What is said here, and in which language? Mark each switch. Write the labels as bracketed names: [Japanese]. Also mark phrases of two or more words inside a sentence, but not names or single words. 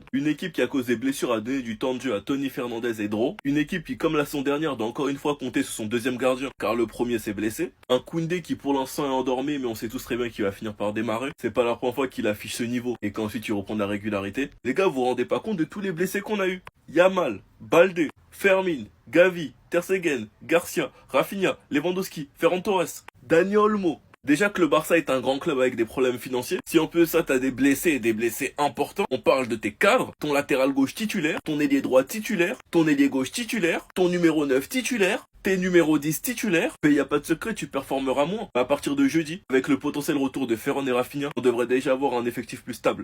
[French] Une équipe qui, à cause des blessures, a donné du temps de jeu à Tony Fernandez et Dro. Une équipe qui, comme la saison dernière, doit encore une fois compter sur son deuxième gardien, car le premier s'est blessé. Un Koundé qui, pour l'instant, est endormi, mais on sait tous très bien qu'il va finir par démarrer. C'est pas la première fois qu'il affiche ce niveau et qu'ensuite il reprend de la régularité. Les gars, vous vous rendez pas compte de tous les blessés qu'on a eu. Yamal, Balde, Fermin, Gavi, Ter Stegen, Garcia, Rafinha, Lewandowski, Ferran Torres, Dani Olmo. Déjà que le Barça est un grand club avec des problèmes financiers, si en plus de ça t'as des blessés et des blessés importants, on parle de tes cadres, ton latéral gauche titulaire, ton ailier droit titulaire, ton ailier gauche titulaire, ton numéro 9 titulaire, tes numéros 10 titulaires, mais y a pas de secret, tu performeras moins. À partir de jeudi, avec le potentiel retour de Ferran et Rafinha, on devrait déjà avoir un effectif plus stable.